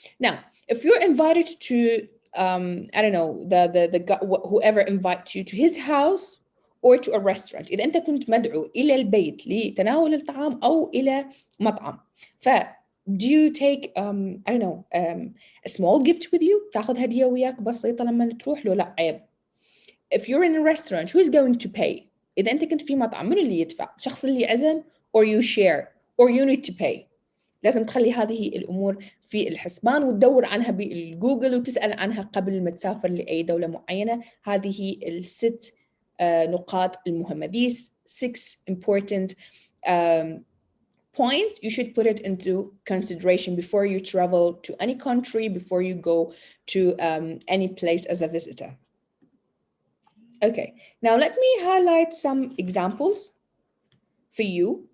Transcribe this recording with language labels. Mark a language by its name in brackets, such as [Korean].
[English] Now if you're invited to I don't know the whoever invites you to his house or to a restaurant، [Arabic] اذا انت كنت مدعو الى البيت لتناول الطعام او الى مطعم ف [English] do you take I don't know a small gift with you؟ [Arabic] تاخذ هدية وياك بسيطة لما تروح له؟ لا عيب. [English] If you're in a restaurant who is going to pay؟ [Arabic] إذا أنت كنت في مطعم من اللي يدفع؟ الشخص اللي عزم [English] or you share or you need to pay؟ [Arabic] لازم تخلي هذه الأمور في الحسبان وتدور عنها بالجوجل وتسأل عنها قبل ما تسافر لأي دولة معينة. هذه الست نقاط المهمة. [English] These 6 important points you should put it into consideration before you travel to any country, before you go to any place as a visitor. Okay, now let me highlight some examples for you.